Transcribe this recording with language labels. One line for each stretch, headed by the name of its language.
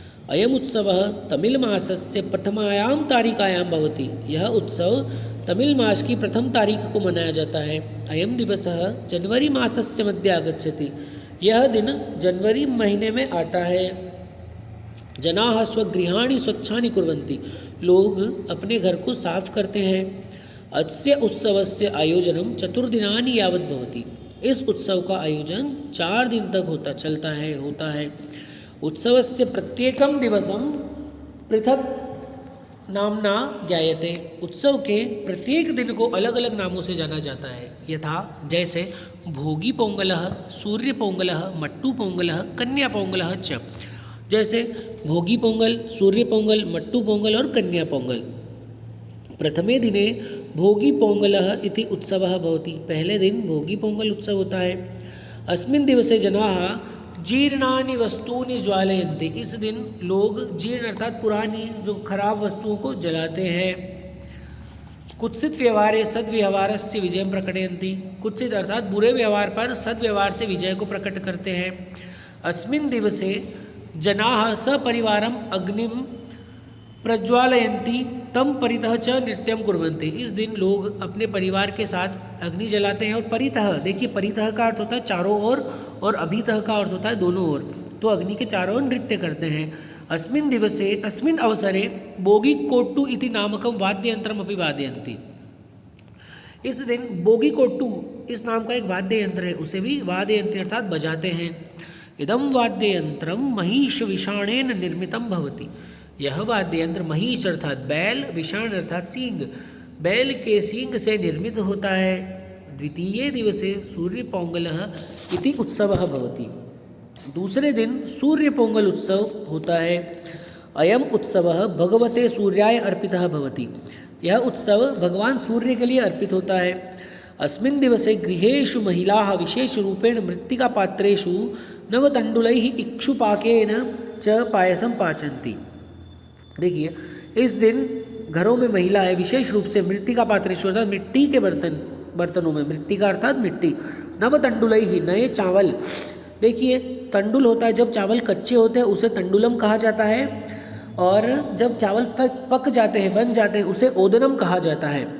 Sanskrit: अयम उत्सवः तमिल मासस्य प्रथमायां तारिकायां भवति।
Hindi: यह उत्सव तमिल मास की प्रथम तारीख को मनाया जाता है।
Sanskrit: अयम दिवसः जनवरी मासस्य मध्ये आगच्छति।
Hindi: यह दिन जनवरी महीने में आता है।
Sanskrit: जनाः स्वगृहाणि स्वच्छानि कुर्वन्ति।
Hindi: लोग अपने घर को साफ करते हैं।
Sanskrit: अस्य उत्सवस्य आयोजनं चतुर्दिनानि यावत् भवति।
Hindi: इस उत्सव का आयोजन 4 दिन तक होता है।
Sanskrit: उत्सवस्य प्रत्येकं दिवसं पृथक नामना ज्ञायते।
Hindi: उत्सव के प्रत्येक दिन को अलग अलग नामों से जाना जाता है।
Sanskrit: यथा जैसे भोगी पोंगलः, सूर्य पोंगलः, मट्टू पोंगलः, कन्या पोंगलः च।
Hindi: जैसे भोगी पोंगल, सूर्य पोंगल, मट्टू पोंगल और कन्या पोंगल।
Sanskrit: प्रथमे दिने भोगी पोंगलः इति उत्सवः भवति।
Hindi: पहले दिन भोगी पोंगल उत्सव होता है।
Sanskrit: अस्मिन् दिवसे जनाः जीर्णानि वस्तूनि ज्वालयन्ति।
Hindi: इस दिन लोग जीर्ण अर्थात पुरानी जो खराब वस्तुओं को जलाते हैं।
Sanskrit: कुत्सित व्यवहारे सद्व्यवहारस्य विजयं प्रकटयन्ति।
Hindi: कुत्सित अर्थात बुरे व्यवहार पर सद्व्यवहार से विजय को प्रकट करते हैं।
Sanskrit: अस्मिन् दिवसे जनाः सपरिवारम् अग्निं प्रज्वालयन्ति तम परितः च नृत्यं कुर्वन्ति।
Hindi: इस दिन लोग अपने परिवार के साथ अग्नि जलाते हैं और परितः, देखिए परितः का अर्थ होता है चारों ओर और अभितः का अर्थ होता है दोनों ओर, तो अग्नि के चारों ओर नृत्य करते हैं।
Sanskrit: अस्मिन् अवसरे बोगी कोट्टू इति नामकं वाद्ययंत्रम् अपि वादयन्ति।
Hindi: इस दिन बोगी कोट्टू इस नाम का एक वाद्य यंत्र है, उसे भी वाद्ययंत्र अर्थात बजाते हैं।
Sanskrit: इदं वाद्ययंत्रं महिष विषाणेन निर्मितं भवति।
Hindi: यह वाद्य यंत्र महिष अर्थात बैल, विषाण अर्थात सींग, बैल के सींग से निर्मित होता है।
Sanskrit: द्वितीये दिवसे सूर्य पोंगलः इति उत्सवः भवति।
Hindi: दूसरे दिन सूर्य पोंगल उत्सव होता है।
Sanskrit: अयम उत्सवः भगवते सूर्याय अर्पितः भवति।
Hindi: यह उत्सव भगवान सूर्य के लिए अर्पित होता है।
Sanskrit: अस्मिन् दिवसे गृहेषु महिलाः विशेष रूपेण मृत्तिकापात्रेषु नवतण्डुलैः इक्षुपाकेन च पायसं पाचन्ति।
Hindi: देखिए इस दिन घरों में महिलाएं विशेष रूप से मृत्तिका पात्रेषु अर्थात मिट्टी के बर्तनों में, मृत्तिका अर्थात मिट्टी, नवतंडुलई ही नए चावल। देखिए तंडुल होता है जब चावल कच्चे होते हैं उसे तंडुलम कहा जाता है, और जब चावल पक जाते हैं बन जाते हैं उसे ओदनम कहा जाता है।